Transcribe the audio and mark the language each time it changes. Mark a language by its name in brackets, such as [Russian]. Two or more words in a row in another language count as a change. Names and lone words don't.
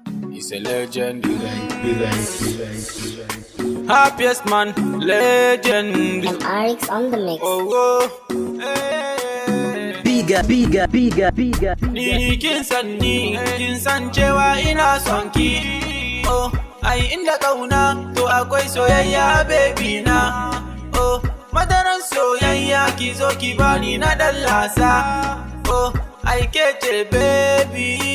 [English] He's a legend. Happiest man, legend. And Arix on the mix. Oh, oh. Hey. Biga, biga, biga, biga, biga. [Hausa] Ni kin san ni, kin san cewa ina son ki. Oh, ai inda kauna, to akwai soyayya, baby na. Oh, madaran soyayya, ki zo ki bani na dan lasa. Oh, ai ke ce, baby.